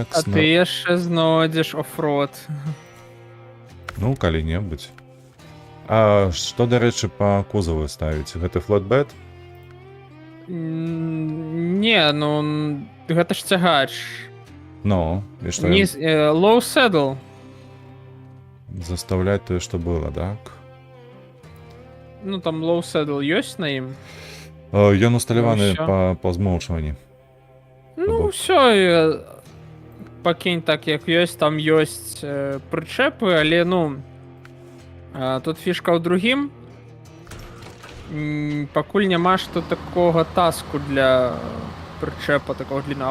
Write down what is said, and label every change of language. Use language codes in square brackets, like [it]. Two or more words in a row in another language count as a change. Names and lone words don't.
[be] А ты яшчэ знойдзеш оффроад. Ну, калі-небудзь. А што, дарэчы, па кузаву ставіць? Гэта флотбет? Не, ну гэта ж цягач. Ну, і што [en] Низ, low saddle. [be] заставляць тое, што было, так? Ну там [en] low saddle [be] ёсць на ім. Ён усталяваны [ru] всё. [be] па змоўчванні. Ну все, пакінь так як ёсць, там ёсць прычэпы, але ну тут фішка ў другім. Пакуль няма што такога таску для прычэпа [ru] такого длинного.